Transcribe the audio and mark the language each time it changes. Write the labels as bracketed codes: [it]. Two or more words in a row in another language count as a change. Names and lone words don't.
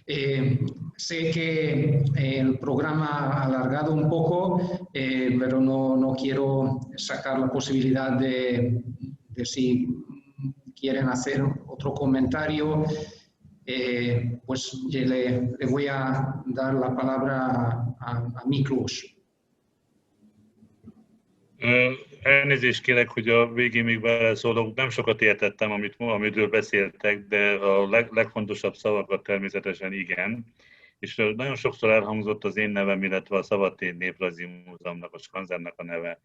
[es] Sé que el programa ha alargado un poco, pero no quiero sacar la posibilidad de si quieren hacer otro comentario, pues le voy a dar la palabra a Miklós. [hu] Elnézést kérek, hogy a végén még beleszólok. Nem sokat értettem, amiről beszéltek, de a legfontosabb szavakat természetesen igen. És nagyon sokszor elhangzott az én nevem, illetve a Szabadtéri Néprajzi Múzeumnak, a Skanzennek a neve.